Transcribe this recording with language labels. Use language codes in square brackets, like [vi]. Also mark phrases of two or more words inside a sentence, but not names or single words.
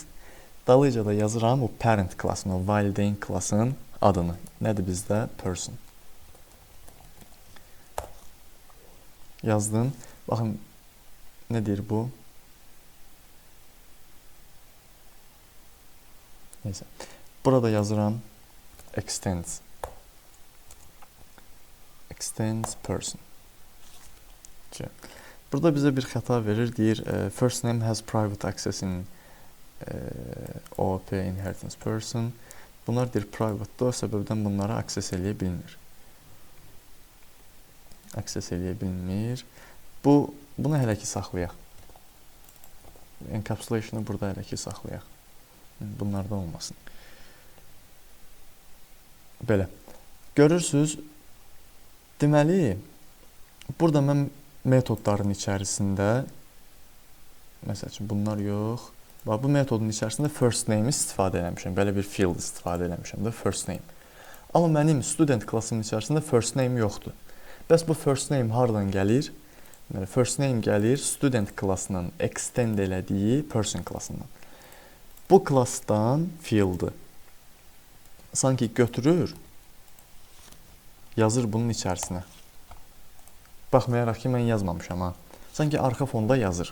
[az] Dalıca da yazıram o parent klassın, o valideyn klassın adını. Nədir bizdə? Person. Yazdım. Baxın, nə deyir bu? Neyse. Burada yazıram extends. [en] Extends person. [az] Burada bizə bir xəta verir. Deyir, [en] first name has private access in OOP inheritance person. [az] Bunlar deyir private-da, o səbəbdən bunlara access eləyə bilmir. Access eləyə bilmir. Bunu hələ ki saxlayaq. Encapsulation-ı burada hələ ki saxlayaq. Bunlarda olmasın. Belə. Görürsünüz, deməli, burada mən metodların içərisində, məsəl üçün bunlar yox, bu metodun içərisində [en] first name [az] istifadə eləmişəm, belə bir field istifadə eləmişəm də [en] first name. [az] Amma mənim student klassımın içərisində [en] first name [az] yoxdur. Bəs bu [en] first name [az] hardan gəlir? [en] First name [az] gəlir student klassının extend elədiyi person klassından. Bu klassdan fieldı sanki götürür, yazır bunun içərisinə. Baxmayaraq ki, mən yazmamışam ha. Sanki arxa fonda yazır.